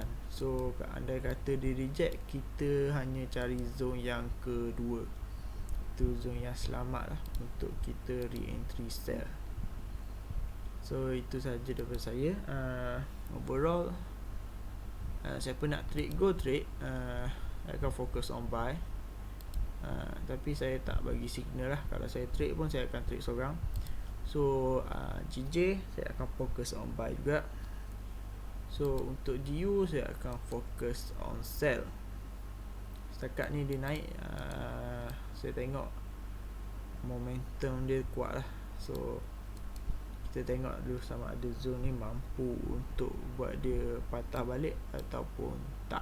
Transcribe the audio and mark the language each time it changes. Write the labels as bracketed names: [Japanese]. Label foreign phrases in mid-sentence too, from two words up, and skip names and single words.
[Malay] So andai kata dia reject, kita hanya cari zone yang kedua. Itu zone yang selamat lah untuk kita [English] re-entry sell. [Malay] So itu saja daripada saya. Overall, siapa nak trade, [English] go trade. [Malay] I akan fokus [English] on buy. [Malay] Tapi saya tak bagi signal lah. Kalau saya trade pun saya akan trade seorang. So GJ saya akan fokus [English] on buy [Malay] juga. So untuk GU saya akan fokus [English] on sell. [Malay] Setakat ni dia naik, saya tengok momentum dia kuat lah. So kita tengok dulu sama ada zone ni mampu untuk buat dia patah balik ataupun tak.